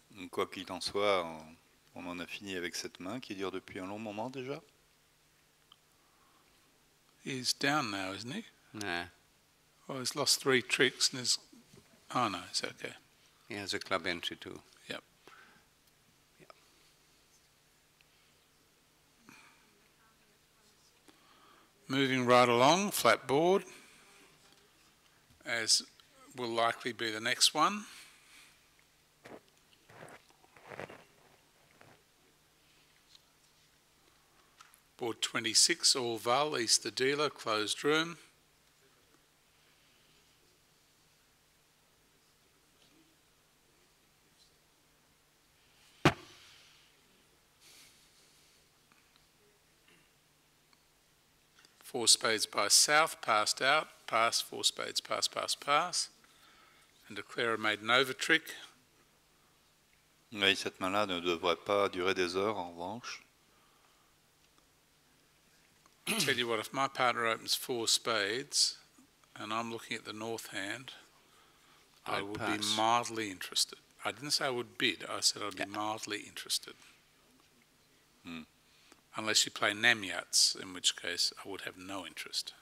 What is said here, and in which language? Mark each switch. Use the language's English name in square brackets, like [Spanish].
[French] Quoi qu'il en soit, on en a fini avec cette main qui dure depuis un long moment déjà. [English] He's down now, isn't he? Nah. Well, he's lost 3 tricks and is... Oh no, it's okay. He has a club entry too. Yep. Yep. Moving right along, flat board. as will likely be the next one. Board 26, all Val, East the dealer, closed room. Four spades by South, passed out, pass, four spades, pass, pass, pass. And declarer made an over trick. [French] Oui, cette main-là ne devrait pas durer des heures, en revanche. [English] Tell you what, if my partner opens four spades and I'm looking at the north hand, I would be mildly interested. I didn't say I would bid, I said I'd be mildly interested. Unless you play Namyats, in which case I would have no interest.